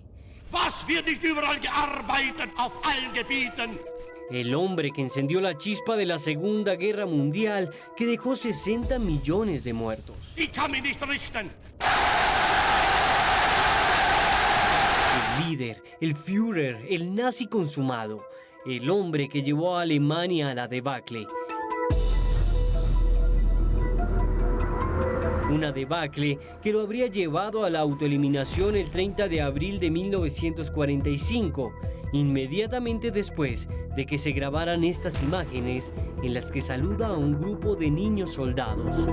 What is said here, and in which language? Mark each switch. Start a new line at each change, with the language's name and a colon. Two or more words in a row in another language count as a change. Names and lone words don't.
German: Was wird nicht überall gearbeitet, auf allen Gebieten?
Spanish: El hombre que encendió la chispa de la Segunda Guerra Mundial, que dejó 60 millones de muertos.
German: Ich kann mich nicht richten.
Spanish: El líder, el Führer, el nazi consumado. El hombre que llevó a Alemania a la debacle. Una debacle que lo habría llevado a la autoeliminación el 30 de abril de 1945, inmediatamente después de que se grabaran estas imágenes en las que saluda a un grupo de niños soldados.